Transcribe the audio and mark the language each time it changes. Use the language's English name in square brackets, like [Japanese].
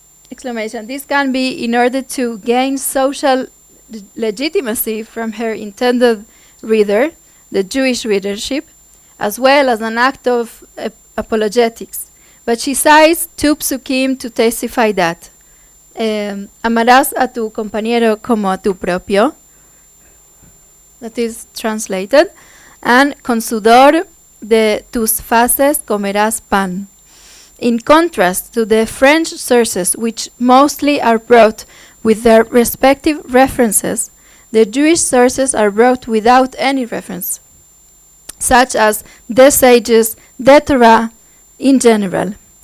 [English] This can be in order to gain social legitimacy from her intended reader, the Jewish readership, as well as an act of apologetics. But she cites 2 psukim to testify that. [Spanish] Amarás a tu compañero como a tu propio. [English] That is translated. And [Spanish] con sudor de tus faces comerás pan. [English] In contrast to the French sources, which mostly are brought with their respective references, the Jewish sources are brought without any reference, such as the sages, the Torah in general.